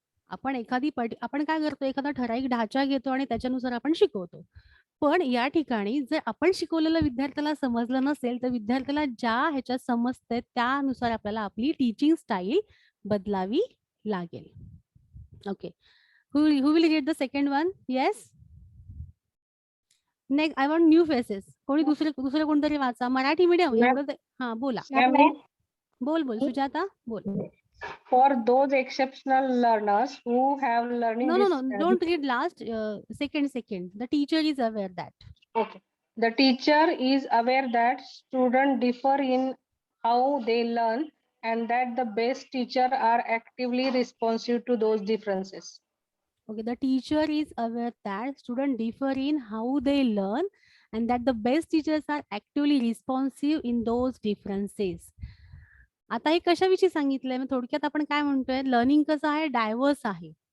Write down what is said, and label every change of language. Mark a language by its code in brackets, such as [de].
[mr] आपण आपण काय करतो, एखादा ठराविक ढाचा घेतो आणि त्याच्यानुसार आपण शिकवतो. पण या ठिकाणी जर आपण शिकवलेलं विद्यार्थ्याला समजलं नसेल तर विद्यार्थ्याला ज्या ह्याच्यात समजतंय त्यानुसार आपल्याला आपली टीचिंग स्टाईल बदलावी लागेल. [en] Okay, who will read the second one? Yes. Next, I want new faces. [mr] कोणी दुसरे कोणतरी वाचा. मराठी मीडियम एवढं. हा बोला. बोल सुजाता बोल. [en] For those exceptional learners who have learning No, don't read last. Second. The teacher is aware that. Okay. The teacher is aware that students differ in how they learn and that the best teacher are actively responsive to those differences. Okay, the teacher is aware that students differ in how they learn and that the best teachers are actively responsive in those differences. [mr] आता हे कशाविषयी सांगितलंय? थोडक्यात आपण काय म्हणतोय, learning कसं आहे, diverse आहे.